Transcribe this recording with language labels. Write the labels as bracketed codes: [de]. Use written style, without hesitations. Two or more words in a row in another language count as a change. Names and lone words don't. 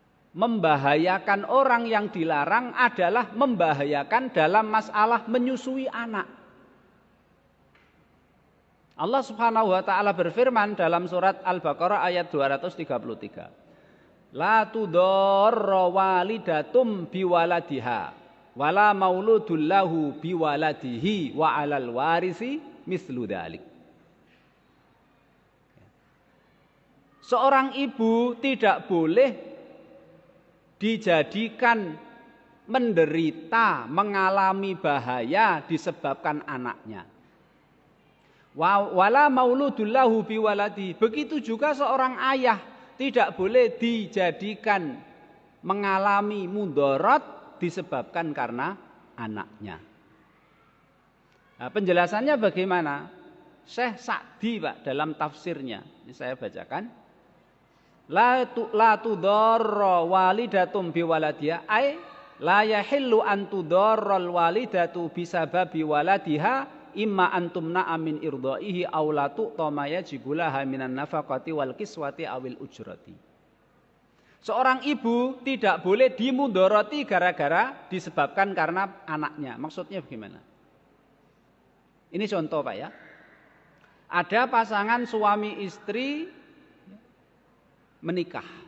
[id] membahayakan orang yang dilarang adalah membahayakan dalam masalah menyusui anak. Allah [ar] سبحانه وتعالى [id] berfirman dalam surat Al-Baqarah ayat 233. [ar] لا تضار والدة بولدها ولا مولود له بولده وعلى الوارث مثل ذلك. [id] Seorang ibu tidak boleh dijadikan menderita, mengalami bahaya disebabkan anaknya. [ar] ولا مولود له بولده. [id] Begitu juga seorang ayah tidak boleh dijadikan mengalami mudarat disebabkan karena anaknya. Nah, penjelasannya bagaimana? Syekh Sa'di Pak dalam tafsirnya. Ini saya bacakan. [ar] لا تضار والدة بولدها أي لا يحل أن تضار الوالدة بسبب ولدها إما أن تمنع من إرضاعه أو لا تعطى ما يجب لها من النفقة والكسوة أو الأجرة. [id] Seorang ibu tidak boleh dimudoroti gara-gara disebabkan karena anaknya. Maksudnya bagaimana? Ini contoh Pak ya. Ada pasangan suami istri menikah.